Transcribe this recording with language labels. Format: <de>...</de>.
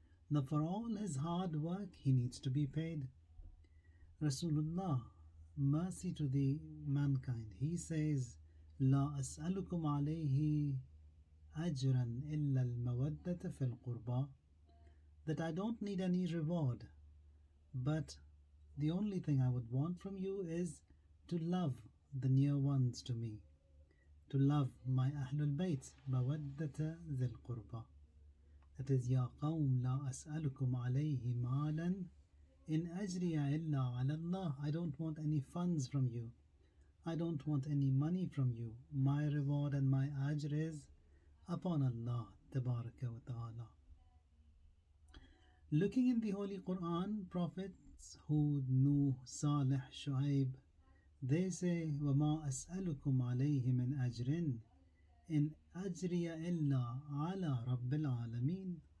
<en>Now, for all his hard work, he needs to be paid. Rasulullah, mercy to the mankind, he says,</en> <ar>لا أسألكم عليه أجرا إلا المودة في القربى,</ar> <en>that I don't need any reward, but the only thing I would want from you is to love the near ones to me, to love my Ahlul Bayt,</en> <ar>مودة ذي القربى.</ar> <en>That is,</en> <ar>يا قوم لا أسألكم عليه مالا إن أجري إلا على الله.</ar> <en>I don't want any funds from you. I don't want any money from you. My reward and my ajr is upon Allah Tabaraka wa Ta'ala. Looking in the Holy Quran, prophets Hud, Nuh, Salih, Shu'aib, they say,</en> <ar>وَمَا أَسْأَلُكُمْ عَلَيْهِ مِنْ أَجْرٍ إِنْ أَجْرِيَ إِلَّا عَلَى رَبِّ الْعَالَمِينَ.</ar>